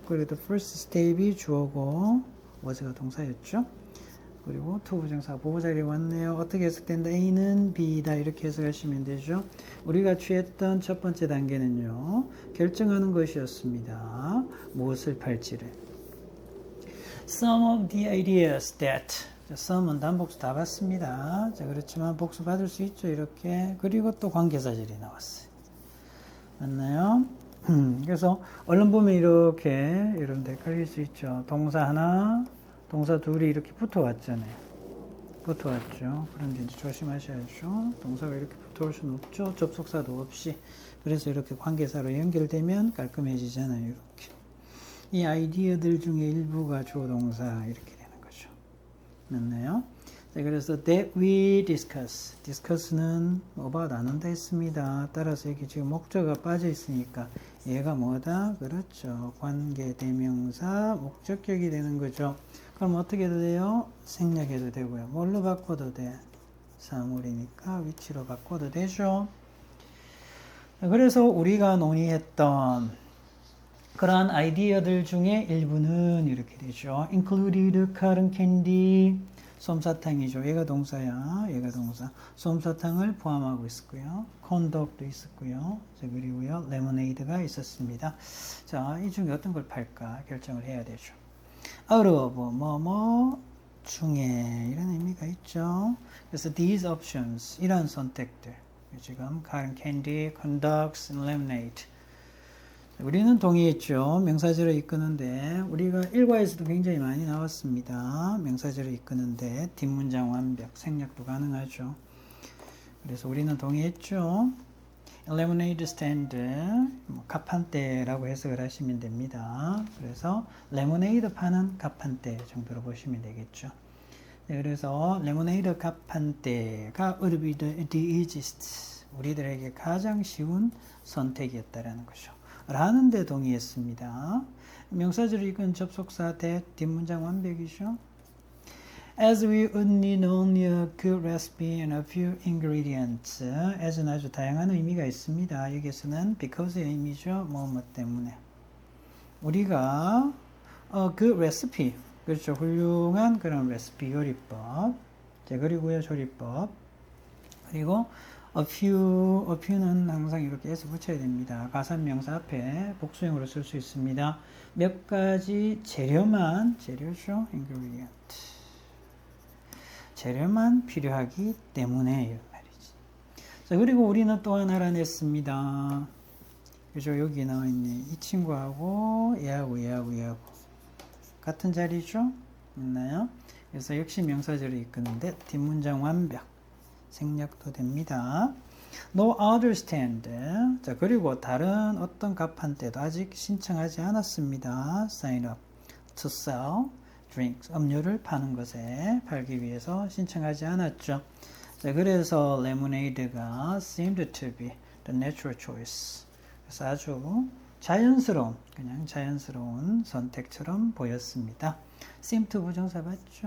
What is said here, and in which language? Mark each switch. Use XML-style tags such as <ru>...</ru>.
<ko>그래도 first step이 주어고 was가 동사였죠. 그리고 to 부정사 보호자리에 왔네요. 어떻게 해석된다? A는 B다 이렇게 해석하시면 되죠. 우리가 취했던 첫 번째 단계는요. 결정하는 것이었습니다. 무엇을 팔지를.</ko> <en>Some of the ideas that</en> <ko>some은 단복수 다 봤습니다. 자, 그렇지만 복수 받을 수 있죠. 이렇게. 그리고 또 관계사절이 나왔어요. 맞나요? 그래서 얼른 보면 이렇게 여러분들 헷갈릴 수 있죠. 동사 하나, 동사 둘이 이렇게 붙어왔잖아요. 붙어왔죠. 그런데 이제 조심하셔야죠. 동사가 이렇게 붙어올 수는 없죠. 접속사도 없이. 그래서 이렇게 관계사로 연결되면 깔끔해지잖아요. 이렇게. 이 아이디어들 중에 일부가 주어 동사 이렇게 되는 거죠. 맞나요? 자, 그래서</ko> <en>that we discuss</en> <ko>는 about 나눈다 했습니다. 따라서 여기 지금 목적어가 빠져 있으니까 얘가 뭐다? 그렇죠. 관계대명사 목적격이 되는 거죠. 그럼 어떻게 해도 돼요? 생략해도 되고요. 뭘로 바꿔도 돼? 사물이니까 위치로 바꿔도 되죠. 그래서 우리가 논의했던 그러한 아이디어들 중에 일부는 이렇게 되죠.</ko> <en>included cotton candy, 솜사탕이죠.</en> <ko>얘가 동사야. 얘가 동사. 솜사탕을 포함하고 있었고요. conduct도 있었고요. 자, 그리고요. lemonade가 있었습니다. 자, 이 중에 어떤 걸 팔까 결정을 해야 되죠. out of 뭐뭐 중에 이런 의미가 있죠. 그래서</ko> <en>these options</en> <ko>이런 선택들 지금 cotton candy, conducts, lemonade 우리는 동의했죠. 명사절을 이끄는데 우리가 일과에서도 굉장히 많이 나왔습니다. 명사절을 이끄는데 뒷문장 완벽, 생략도 가능하죠. 그래서 우리는 동의했죠. lemonade stand, 가판대라고 해석을 하시면 됩니다. 그래서 레모네이드 파는 가판대 정도로 보시면 되겠죠. 네, 그래서 레모네이드 가판대가</ko> <en>would be the easiest,</en> <ko>우리들에게 가장 쉬운 선택이었다라는 거죠. 라는 데 동의했습니다. 명사절을 이끈 접속사 대 뒷문장 완벽이죠.</ko> <en>As we only know a good recipe and a few ingredients.</en> <ko>as는 아주 다양한 의미가 있습니다. 여기서는 because의 의미죠. 뭐 때문에. 우리가 good recipe, 그렇죠. 훌륭한 그런 레시피 요리법. 자, 그리고요 조리법. 그리고 a few는 항상 이렇게 s 붙여야 됩니다. 가산명사 앞에 복수형으로 쓸 수 있습니다. 몇 가지 재료죠. ingredient. 재료만 필요하기 때문에 이런 말이지. 자, 그리고 우리는 또 하나 알아냈습니다. 그죠? 여기 나와 있네. 이 친구하고 얘하고 같은 자리죠? 있나요? 그래서 역시 명사절을 이끄는데 뒷문장 완벽 생략도 됩니다.</ko> <en>No other stand.</en> <ko>자, 그리고 다른 어떤 가판대도 아직 신청하지 않았습니다.</ko> <en>Sign up to sell drinks.</en> <ko>음료를 파는 것에 팔기 위해서 신청하지 않았죠.</ko> <en>자, 그래서 lemonade가 seemed to be the natural choice.</en> <ko>그래서 아주 자연스러운, 그냥 자연스러운 선택처럼 보였습니다. seem to 부정사 봤죠?</ko>